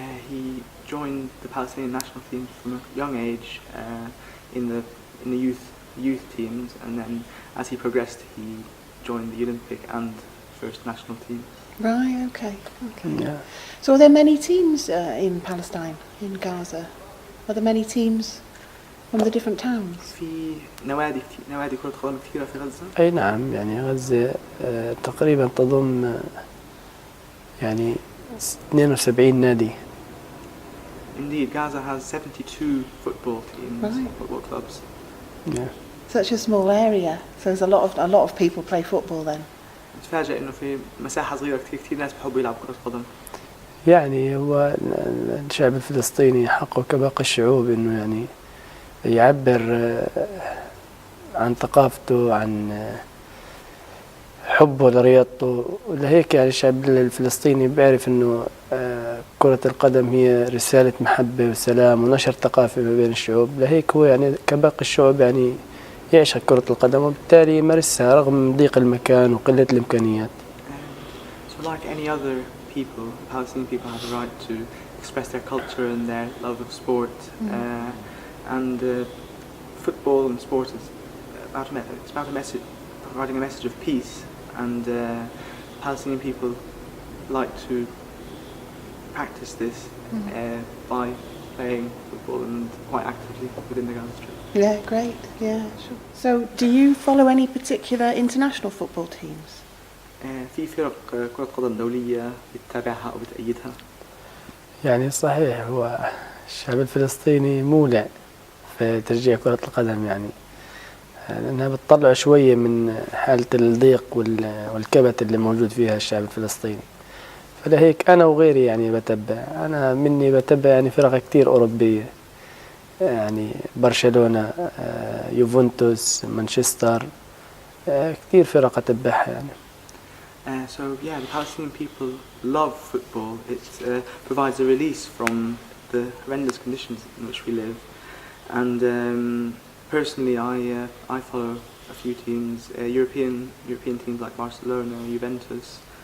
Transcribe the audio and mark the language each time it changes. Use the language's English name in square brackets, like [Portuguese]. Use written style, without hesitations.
[English] He joined the Palestinian national team from a young age in the youth teams, and then as he progressed he joined the Olympic and first national team. Right, okay. Yeah. So are there many teams in Palestine, in Gaza? Are there many teams from the different towns? [Arabic] في نوادي كرة قدم كثيرة في غزة. أي نعم، يعني غزة تقريبا تضم يعني 72 نادي. [English] Indeed, Gaza has 72 football teams, football clubs. Yeah. Such a small area, so there's a lot of people play football then. [Arabic] نتفاجأ إنه في مساحة صغيرة كثير ناس بحبوا يلعبوا كرة قدم. يعني هو الشعب الفلسطيني حقه كباقي الشعوب إنه يعني يعبر عن ثقافته، عن حبه لرياضته، ولهيك يعني الشعب الفلسطيني بيعرف إنه كرة القدم هي رسالة محبة وسلام ونشر ثقافة ما بين الشعوب، لهيك هو يعني كباقي الشعوب يعني يعشق كرة القدم وبالتالي يمارسها رغم ضيق المكان وقلة الإمكانيات. [English] So like any other people, Palestinian people have a right to express their culture and their love of sport, and football and sport is about a message, providing a message of peace, and Palestinian people like to practice this by playing football and quite actively within the Gaza Strip. Yeah, great. Yeah, sure. So, do you follow any particular international football teams? [Arabic] في فرق كرة قدم دولية بتتابعها أو بتأيدها؟ يعني صحيح، هو الشعب الفلسطيني مولع في تشجيع كرة القدم، يعني لأنها بتطلع شوية من حالة الضيق والكبت اللي موجود فيها الشعب الفلسطيني. فلهيك أنا وغيري يعني بتابع يعني فرق كتير أوروبية، يعني برشلونة، يوفنتوس، مانشستر، كتير فرق أتبعها يعني. [English] So yeah, the Palestinian people love football. It provides a release from the horrendous conditions in which we live. And personally, I follow a few teams, European teams like Barcelona, Juventus,